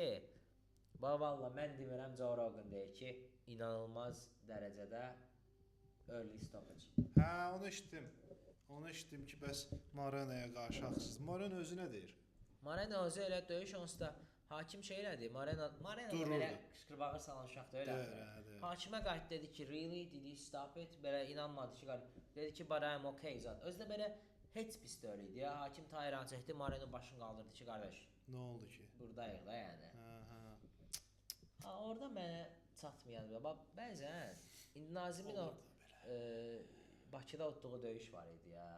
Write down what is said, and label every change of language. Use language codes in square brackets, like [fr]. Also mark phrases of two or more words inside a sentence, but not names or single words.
[az] Valla mən demirəm, Joe Rogan deyir ki, inanılmaz dərəcədə [en] early stoppage. [az] Hə, onu eşitdim ki, bəs Moreno'ya qarşı haqsız. Moreno özü nə deyir? Moreno özü elə döyüş onsuz da hakim şey elədi. Moreno belə qışqırbağı salan uşaq da elə. Hakimə qayıtdı dedi ki, [en] really did you stop it? [az] Belə inanmadı ki, dedi ki, [en] but I'm okay zat. [az] Özü də belə heç pis də öyle idi ya. Hakim Tayran çəkdi, Moreno başını qaldırdı ki, qardaş. Nə oldu ki? Buradayıq da yəni. Ha, orada mənə çatmayan bax bəzən indi Nazimin o Bakıda utduğu döyüş var idi ya.